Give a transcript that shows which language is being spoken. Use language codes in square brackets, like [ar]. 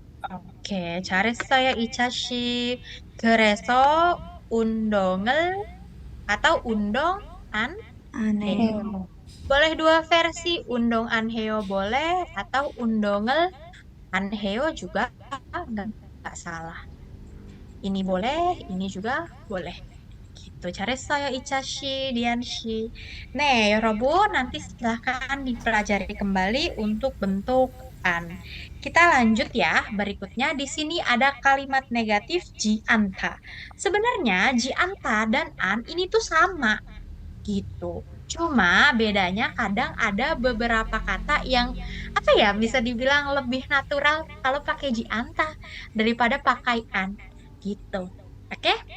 [ko] Oke, 잘했어요, 이차 씨. 그래서 운동을 [id] atau undong an [ko] 안 heo. 해요. 해요. [id] Boleh dua versi, undong an heo boleh atau undongel an heo juga nggak salah. Ini boleh, ini juga boleh. Gitu. [ko] 잘했어요, 이차 씨, 디안 씨. 네, 여러분, [id] nanti silahkan dipelajari kembali untuk bentuk an. Kita lanjut ya. Berikutnya di sini ada kalimat negatif ji anta. Sebenarnya ji anta dan an ini tuh sama gitu. Cuma bedanya kadang ada beberapa kata yang apa ya bisa dibilang lebih natural kalau pakai ji anta daripada pakai an gitu. Oke?